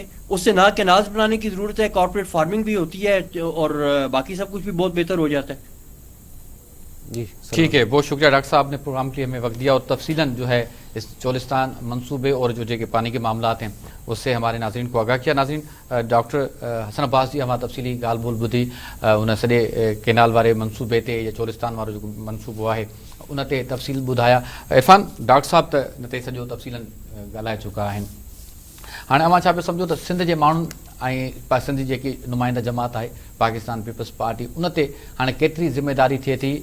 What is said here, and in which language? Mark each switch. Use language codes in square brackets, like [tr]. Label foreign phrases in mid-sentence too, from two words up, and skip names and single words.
[ur] اس سے نہ کینالز بنانے کی ضرورت ہے, کارپوریٹ فارمنگ بھی ہوتی ہے اور باقی سب کچھ بھی بہت بہتر ہو جاتا ہے. جی ٹھیک ہے, بہت شکریہ ڈاکٹر صاحب نے پروگرام کے لیے ہمیں وقت دیا اور تفصیلاً جو ہے اس چولستان منصوبے اور جو کہ پانی کے معاملات ہیں اس سے ہمارے ناظرین کو آگاہ کیا. [sd] ناظرین, ڈاکٹر حسن عباس جی ہمارا تفصیلی ॻाल्हि ॿोल ॿुधी, उन सॼे केनाल वारे मनसूबे ते या चोलिस्तान वारो जेको मनसूबो आहे उन ते तफ़सील ॿुधाया. इरफान, डॉक्टर साहब त इन ते सॼो तफ़सीलन ॻाल्हाए चुका आहिनि. हाणे अवां छा पियो सम्झो त सिंध जे माण्हुनि ऐं सिंध जी जेकी नुमाइंदा जमात आहे पाकिस्तान पीपल्स पार्टी, उन ते हाणे केतिरी ज़िम्मेदारी थिए थी?